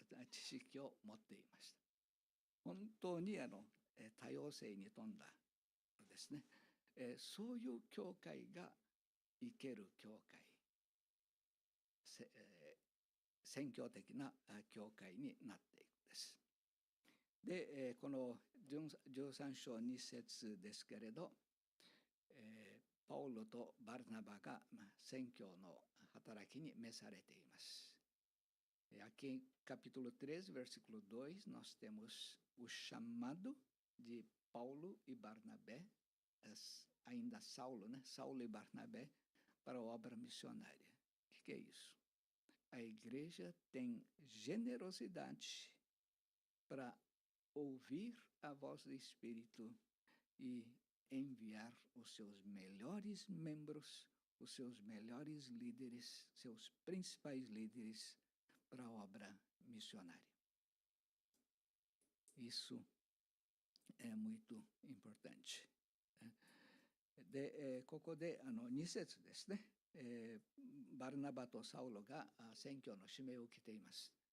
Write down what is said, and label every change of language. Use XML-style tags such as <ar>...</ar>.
<ja>知識を持っていました。本当に多様性に富んだですね、そういう教会が生ける教会、宣教的な教会になっていくんです。で、この13章2節ですけれど、パウロとバルナバが宣教の働きに召されています。</ja> <pt>Aqui em capítulo 13, versículo 2, nós temos o chamado de Paulo e Barnabé, ainda Saulo, né? Saulo e Barnabé, para a obra missionária. O que é isso? A igreja tem generosidade para ouvir a voz do Espírito e enviar os seus melhores membros, os seus melhores líderes, seus principais líderes para a obra missionária. Isso é muito importante.</pt> <ja>で、ここで2節ですね、バルナバとサウロが宣教の使命を受けています。</ja>